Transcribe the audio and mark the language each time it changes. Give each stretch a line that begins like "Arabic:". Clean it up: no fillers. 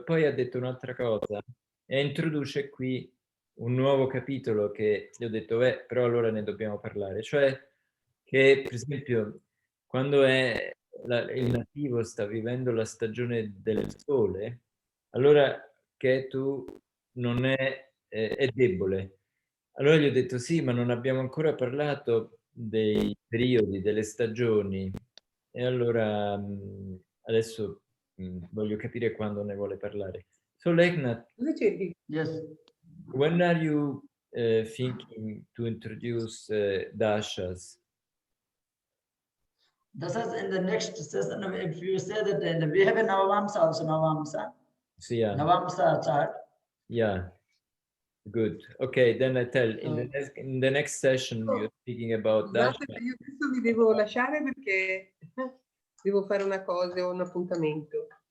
Italian: E poi ha detto un'altra cosa, e introduce qui un nuovo capitolo che gli ho detto, però allora ne dobbiamo parlare, cioè che per esempio quando il nativo sta vivendo la stagione del sole, allora Ketu non è debole. Allora gli ho detto sì, ma non abbiamo ancora parlato dei periodi, delle stagioni. E allora adesso voglio capire quando ne vuole parlare.
English: So Leknath, Yes. when are you thinking to introduce dashas? Dasas in the next session, if you say that we have a Navamsa also, Navamsa. So, yeah. Navamsa chart. Yeah. Good. Okay, then I tell in the next session you're speaking about
Italian: Scusate,
English: dasha.
Italian: io adesso vi devo lasciare perché devo fare una cosa, ho un appuntamento.